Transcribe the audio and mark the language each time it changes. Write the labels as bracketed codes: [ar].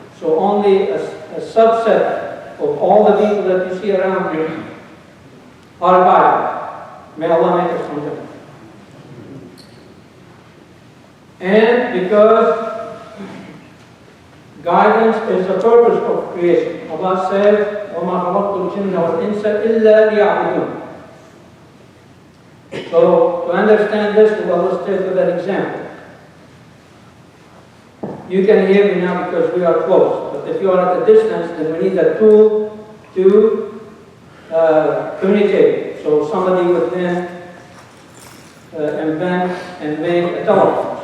[en] So only a subset of all the people that you see around you are guided. May Allah make us from them. And because guidance is the purpose of creation. Allah says, [ar] وَمَا خَلَقْتُ الْجِنَّ وَالْإِنسَ إِلَّا لِيَعْبُدُونَ. [en] So, to understand this, we'll illustrate with an example. You can hear me now because we are close. But if you are at a distance, then we need a tool to communicate. So somebody would then invent and make a telephone.